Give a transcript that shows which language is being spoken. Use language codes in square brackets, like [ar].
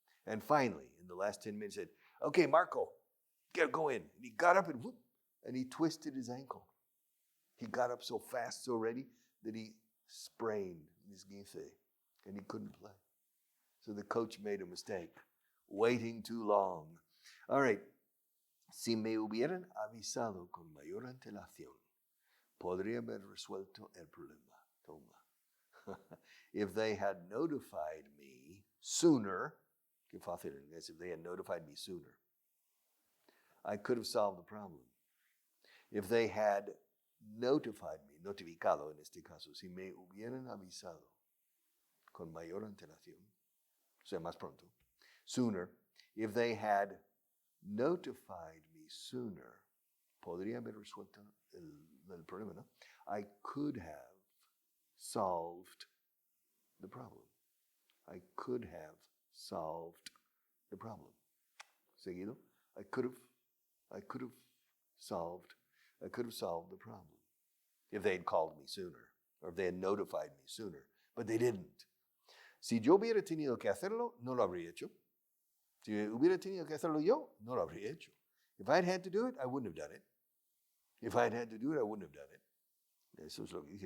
[en] And finally, in the last 10 minutes, he said, okay, Marco, go in. And he got up and whoop, and he twisted his ankle. He got up so fast, so ready, that he sprained his guince, and he couldn't play. So the coach made a mistake, waiting too long. All right. [es] Si me hubieran avisado con mayor antelación, podría haber resuelto el problema. Toma. [en] If they had notified me sooner, [es] que fácil en inglés, [en] if they had notified me sooner, I could have solved the problem. If they had notified me, [es] notificado en este caso, si me hubieran avisado con mayor antelación, o sea, más pronto, [en] sooner, if they had notified me sooner, [es] podría haber resuelto el problema, ¿no? [en] I could have solved the problem. I could have solved the problem. [es] Seguido? [en] I could have solved the problem if they had called me sooner or if they had notified me sooner, but they didn't. [es] Si yo hubiera tenido que hacerlo, no lo habría hecho. Si hubiera tenido que hacerlo yo, no lo habría hecho. [en] If I had to do it, I wouldn't have done it. If I had to do it, I wouldn't have done it. [es] Eso es lo que dije.